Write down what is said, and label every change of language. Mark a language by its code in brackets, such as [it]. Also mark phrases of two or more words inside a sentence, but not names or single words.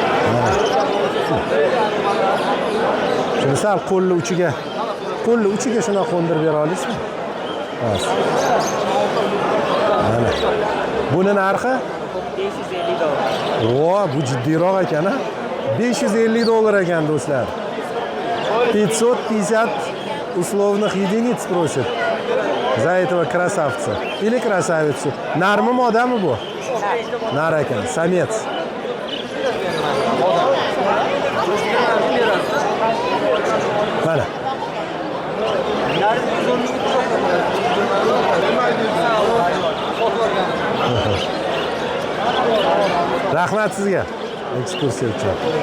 [uz] Shuni sal qo'lni uchiga shuna qo'ndirib bera olasizmi? Bas. Mana. Buni narxi 550 dollar. Voh, bu jiddiyroq ekan-a. 550 dollar ekan do'stlar. [ru] 550 условных единиц просит. За этого красавца. Или красавицу. [uz] Нармы модамы bu? Nar ekan, samец. Mana. Rahmat sizga ekskursiya uchun.